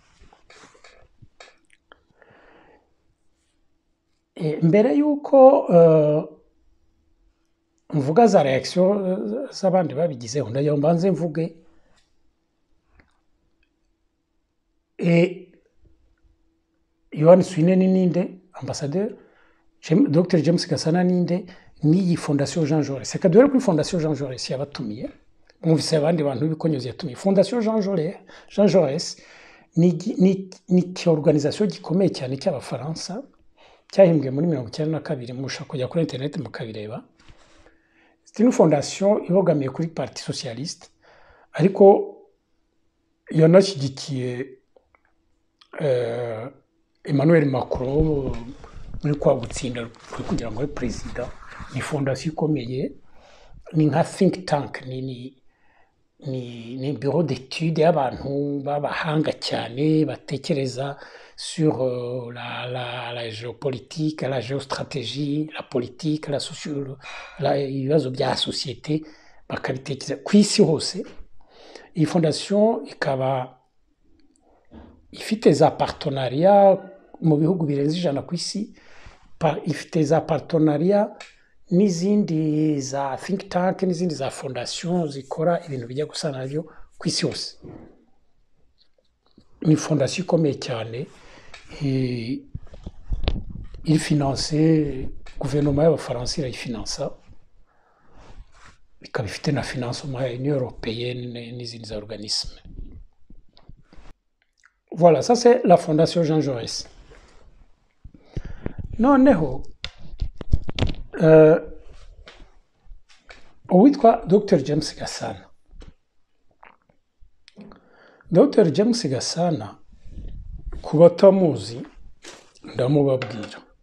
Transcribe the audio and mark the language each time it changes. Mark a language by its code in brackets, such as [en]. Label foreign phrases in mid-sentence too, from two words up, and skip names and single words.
[rw] Mbere yuko mvuga za reaction z'abandi babigizeho ndayo mbanze mvuge Yohani Swineni ninde ambasaderi, Dr James Gasana ninde, n'iyi fondasiyo Jean Jaurès. Reka duhere kuri fondasiyo Jean Jaurès yabatumiye, mwumvise abandi bantu b'ibikonyozi yatumiye. Fondasiyo Jean Jaurès ni organization gikomeye cyane cy'Abafaransa, cyahimbwe muri 1992, mushaka kujya kuri internet mukabireba. [fr] C'est une fondation [rw] ibogamiye kuri Parti Socialiste, ariko yanashyigikiye Emmanuel Macron muri kwa gutsinda kugira ngo abe perezida. Ni fondation ikomeye, ni nka [en] think tank, [rw] ni [fr] bureau d'études [rw] y'abantu b'abahanga cyane batekereza [fr] sur la géopolitique, la géostratégie, la politique, la sociologie, [rw] ibibazo bya société bakabitekereza ku isi hose. Iyi fondation ikaba ifite za partenariat mu bihugu birenze 100 ku isi, ifite za partenariat n'izindi za [en] think tank [rw] n'izindi za fondation zikora ibintu bijya gusa nabyo ku isi hose. Ni fondation ikomeye cyane, [fr] il finance gouvernement [rw] y'Abafaransa irayifinansa, ikaba ifite na financement ya Union Européenne n'izindi organismes. [fr] Voilà, ça c'est la fondation Jean Jaurès. [rw] Noneho uwitwa Dr James Gasana. Dr James Gasana ku batamuzi ndamubabwira.